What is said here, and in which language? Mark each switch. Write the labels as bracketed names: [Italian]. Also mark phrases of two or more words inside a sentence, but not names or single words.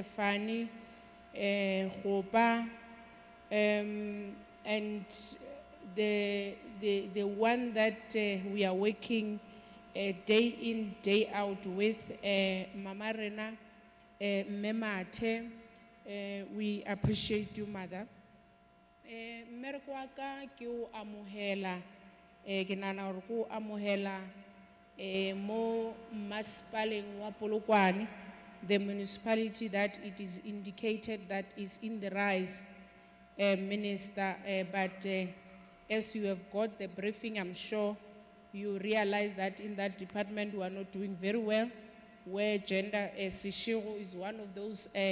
[English] Fani, Hoba, and the one that we are working day in, day out with Mama Rena, Memate. We appreciate you, Mother. [Northern Sotho] Mmereko wa ka ke o amohela, ke nahana hore ke o amohela mo masepaleng wa Polokwane, [English] the municipality that it is indicated that is in the rise, Minister, but as you have got the briefing, I'm sure you realize that in that department we are not doing very well, where gender, Seshego is one of those